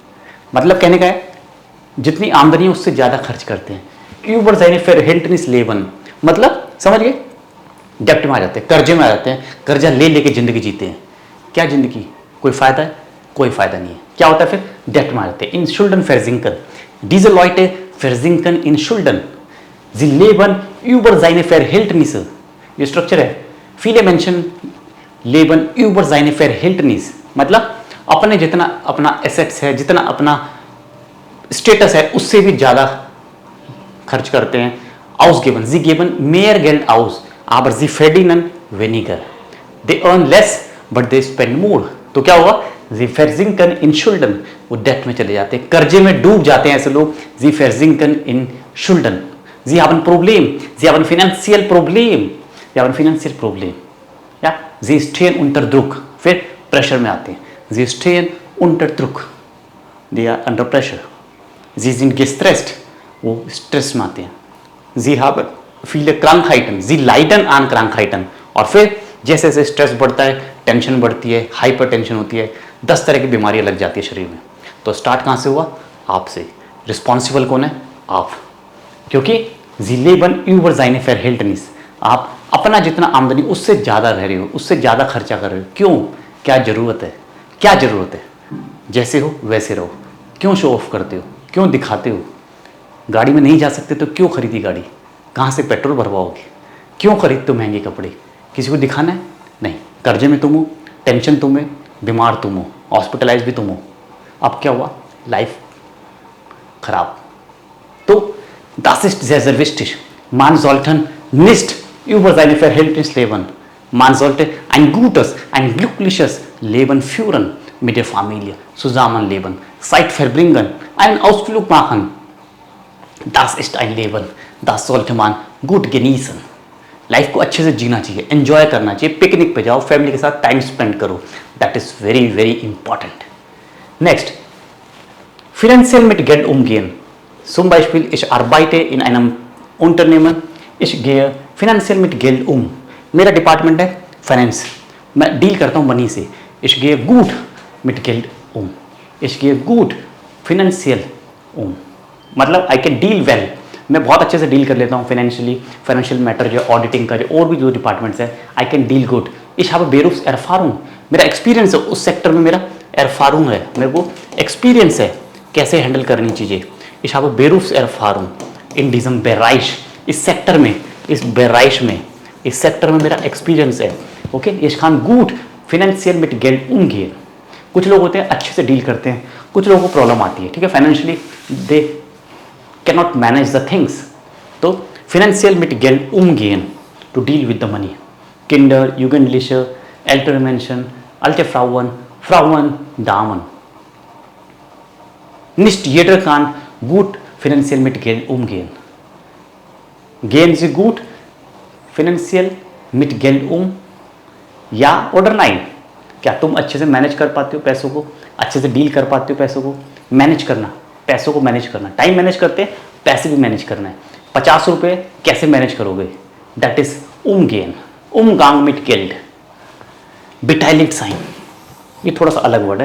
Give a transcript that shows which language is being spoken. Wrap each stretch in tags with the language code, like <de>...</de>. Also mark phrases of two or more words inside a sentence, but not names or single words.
<hi>मतलब कहने का है जितनी आमदनी है उससे ज्यादा खर्च करते हैं।</hi> <de>über seine Verhältnisse leben,</de> <hi>मतलब समझ गए, डेप्ट में आ जाते हैं, कर्जे में आ जाते हैं, कर्जा ले लेके जिंदगी जीते हैं। क्या जिंदगी, कोई फायदा है? कोई फायदा नहीं है। क्या होता है फिर? डेप्ट में आ जाते हैं।</hi> <de>in Schulden versinken, diese Leute versinken in Schulden, sie leben über seine Verhältnisse।</de> <hi>ये स्ट्रक्चर है।</hi> <de>viele Menschen leben über seine Verhältnisse,</de> <hi>मतलब अपने जितना अपना एसेट्स है, जितना अपना स्टेटस है, उससे भी ज्यादा खर्च करते हैं।</hi> <de>ausgeben, sie geben mehr Geld aus, aber sie verdienen weniger।</de> <en>they earn less but they spend more।</en> <hi>तो क्या होगा?</hi> <de>sie versinken in Schulden,</de> <hi>वो डेट में चले जाते हैं, कर्जे में डूब जाते हैं ऐसे लोग।</hi> <de>sie versinken in Schulden, sie haben Problem, sie haben finanziell Problem, या sie stehen unter Druck,</de> <hi>फिर प्रेशर में आते हैं।</hi> <de>sie stehen unter Druck,</de> <en>they are under pressure।</en> <de>sie sind gestresst,</de> <hi>वो स्ट्रेस में आते हैं।</hi> <de>sie haben viele Krankheiten, sie leiden an Krankheiten।</de> <hi>और फिर जैसे जैसे स्ट्रेस बढ़ता है, टेंशन बढ़ती है, हाइपर टेंशन होती है, 10 तरह की बीमारियां लग जाती है शरीर में। तो स्टार्ट कहाँ से हुआ? आपसे। रिस्पॉन्सिबल कौन है? आप।</hi> <de>क्योंकि sie leben über seine Verhältnisse,</de> <hi>आप अपना जितना आमदनी उससे ज़्यादा रह रहे हो, उससे ज़्यादा खर्चा कर रहे हो। क्यों? क्या ज़रूरत है? क्या ज़रूरत है? जैसे हो वैसे रहो। क्यों शो ऑफ करते हो? क्यों दिखाते हो? गाड़ी में नहीं जा सकते तो क्यों खरीदी गाड़ी? कहाँ से पेट्रोल भरवाओगे? क्यों खरीदते हो महंगे कपड़े? किसी को दिखाना है? नहीं। कर्जे में तुम हो, टेंशन तुम है, बीमार तुम हो, हॉस्पिटलाइज भी तुम हो। अब क्या हुआ? लाइफ खराब।</hi> <de>तो Das ist sehr, sehr wichtig. Man sollte nicht über seine Verhältnisse leben. Man sollte ein gutes, ein glückliches Leben führen mit der Familie, zusammenleben, Zeit verbringen, einen Ausflug machen. Das ist ein Leben, das sollte man gut genießen.</de> <hi>लाइफ को अच्छे से जीना चाहिए, एंजॉय करना चाहिए, पिकनिक पे जाओ, फैमिली के साथ टाइम स्पेंड करो.</hi> <en>That is very very important. नेक्स्ट,</en> <de>finanziell mit Geld umgehen. Zum Beispiel, ich arbeite in einem Unternehmen, ich gehe finanziell mit Geld um.</de> <hi>मेरा डिपार्टमेंट है फाइनेंस, मैं डील करता हूँ मनी से.</hi> <de>Ich gehe gut mit Geld um. Ich gehe gut finanziell um.</de> <hi>मतलब</hi> <en>I can deal well,</en> <hi>मैं बहुत अच्छे से डील कर लेता हूँ</hi> <en>financial matter</en> <hi>जो ऑडिटिंग करे और भी जो डिपार्टमेंट्स है,</hi> <en>I can deal good.</en> <de>Ich habe Berufserfahrung,</de> <hi>मेरा एक्सपीरियंस है उस सेक्टर में, मेरा Erfahrung है, मेरे को एक्सपीरियंस है कैसे हैंडल करनी चीज़ें.</hi> <de>Ich habe Berufserfahrung in diesem Bereich,</de> <hi>इस सेक्टर में, इस Bereich में, इस सेक्टर में मेरा एक्सपीरियंस है. ओके,</hi> <de>ich kann gut finanziell mit Geld umgehen.</de> <hi>कुछ लोग होते हैं अच्छे से डील करते हैं, कुछ लोगों को प्रॉब्लम आती है, ठीक है, फाइनेंशियली</hi> <en>they cannot manage the things.</en> <de>तो finanziell mit Geld umgehen,</de> <en>to deal with the money.</en> <de>Kinder, Jugendliche, ältere Menschen, alte Frauen, Damen. Nicht jeder kann gut finanziell mit Geld umgehen. Gehen Sie gut finanziell mit Geld um? Ja oder nein?</de> <hi>क्या तुम अच्छे से मैनेज कर पाते हो पैसों को, अच्छे से डील कर पाते हो पैसों को? मैनेज करना, पैसों को मैनेज करना, टाइम मैनेज करते हैं, पैसे भी मैनेज करना है. 50 रुपये कैसे मैनेज करोगे?</hi> <en>that is</en> <de>umgehen, umgang mit Geld.</de> <hi>beteiligt sein, ये थोड़ा सा अलग वर्ड है.</hi>